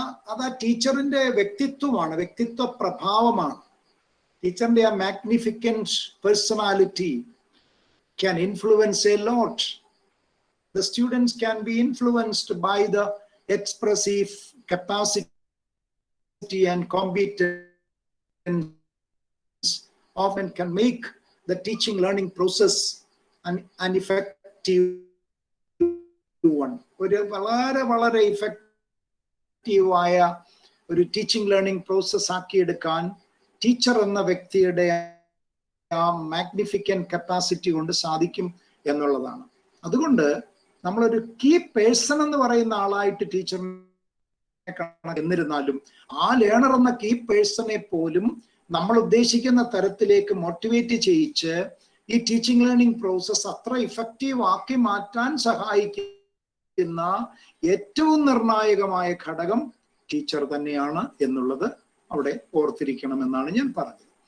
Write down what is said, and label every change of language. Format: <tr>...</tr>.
<ml>അതാ ടീച്ചറിന്റെ വ്യക്തിത്വമാണ്, വ്യക്തിത്വ പ്രഭാവമാണ്. ടീച്ചറിന്റെ ആ</ml> <en>Magnificent personality can influence a lot. The students can be influenced by the expressive capacity and competence often can make the teaching learning process an effective one.</en> <ml>ഒരു വളരെ ഇഫക്റ്റീവായ ഒരു ടീച്ചിങ് ലേണിംഗ് പ്രോസസ് ആക്കിയെടുക്കാൻ ടീച്ചർ എന്ന വ്യക്തിയുടെ ആ മാഗ്നിഫിക്കൻറ്റ് കപ്പാസിറ്റി കൊണ്ട് സാധിക്കും എന്നുള്ളതാണ്. അതുകൊണ്ട് നമ്മളൊരു കീ പേഴ്സൺ എന്ന് പറയുന്ന ആളായിട്ട് ടീച്ചറിനെ കാണാൻ എന്നിരുന്നാലും ആ ലേണർ എന്ന കീ പേഴ്സണെ പോലും നമ്മൾ ഉദ്ദേശിക്കുന്ന തരത്തിലേക്ക് മോട്ടിവേറ്റ് ചെയ്യിച്ച് ഈ ടീച്ചിങ് ലേണിംഗ് പ്രോസസ് അത്ര ഇഫക്റ്റീവ് ആക്കി മാറ്റാൻ സഹായിക്കുന്ന ഏറ്റവും നിർണായകമായ ഘടകം ടീച്ചർ തന്നെയാണ് എന്നുള്ളത് അവിടെ ഓർത്തിരിക്കണമെന്നാണ് ഞാൻ പറഞ്ഞത്.</ml>